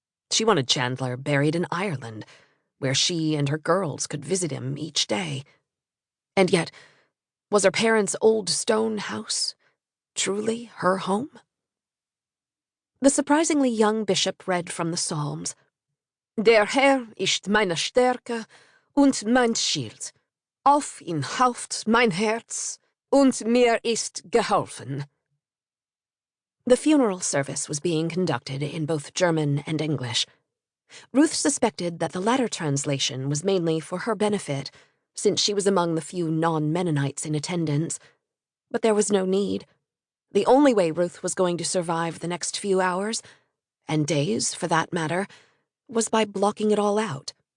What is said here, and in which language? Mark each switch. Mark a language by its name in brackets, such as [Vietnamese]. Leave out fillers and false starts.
[English] She wanted Chandler buried in Ireland, where she and her girls could visit him each day. And yet, was her parents' old stone house truly her home? The surprisingly young bishop read from the Psalms. [German] Der Herr ist meine Stärke und mein Schild. Auf ihn haucht mein Herz und mir ist geholfen. [English] The funeral service was being conducted in both German and English. Ruth suspected that the latter translation was mainly for her benefit, since she was among the few non-Mennonites in attendance. But there was no need. The only way Ruth was going to survive the next few hours, and days for that matter, was by blocking it all out.